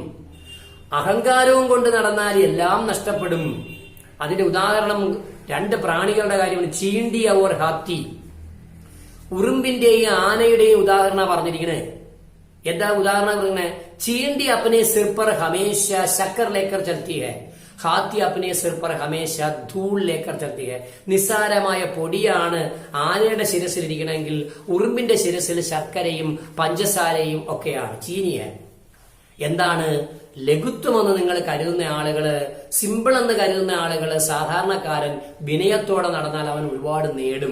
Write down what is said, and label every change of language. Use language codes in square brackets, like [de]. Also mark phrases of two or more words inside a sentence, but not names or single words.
[ml] അഹങ്കാരവും കൊണ്ട് നടന്നാൽ എല്ലാം നഷ്ടപ്പെടും. അതിന്റെ ഉദാഹരണം 2 പ്രാണികളുടെ കാര്യമാണ്. [hi] चींटी और हाथी. [ml] ഉറുമ്പിന്റെയും ആനയുടെയും ഉദാഹരണം പറഞ്ഞിരിക്കണേ. എന്താ ഉദാഹരണം പറഞ്ഞേ? [hi] चींटी अपने सिर पर हमेशा शक्कर लेकर चलती है, हाथी अपने सिर पर हमेशा धूल लेकर चलती है. [ml] നിസ്സാരമായ പൊടിയാണ് ആനയുടെ ശിരസിൽ ഇരിക്കണമെങ്കിൽ ഉറുമ്പിന്റെ ശിരസിൽ ശർക്കരയും പഞ്ചസാരയും ഒക്കെയാണ്, ചീനിയാണ്. എന്താണ് ലഘുത്വമെന്ന് നിങ്ങൾ കരുതുന്ന ആളുകള്, സിമ്പിൾ എന്ന് കരുതുന്ന ആളുകള്, സാധാരണക്കാരൻ വിനയത്തോടെ നടന്നാൽ അവൻ ഒരുപാട് നേടും.